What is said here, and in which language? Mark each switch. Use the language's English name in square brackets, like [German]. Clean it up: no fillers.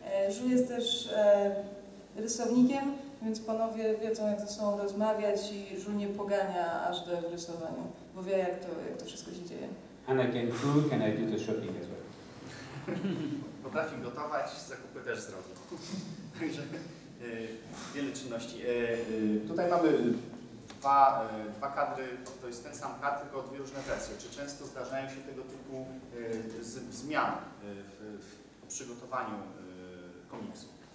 [Polish] Jules jest też rysownikiem, więc panowie wiedzą jak ze sobą rozmawiać i Jules nie pogania aż do rysowaniu, bo wie jak to wszystko się dzieje. [English] And I can cook and I do the shopping as well. [Polish] Potrafi gotować, zakupy też zrobić. Także Wiele czynności. Tutaj mamy dwa kadry, to jest ten sam kadr, tylko dwie różne wersje. Czy często zdarzają się tego typu zmiany w przygotowaniu komiksu?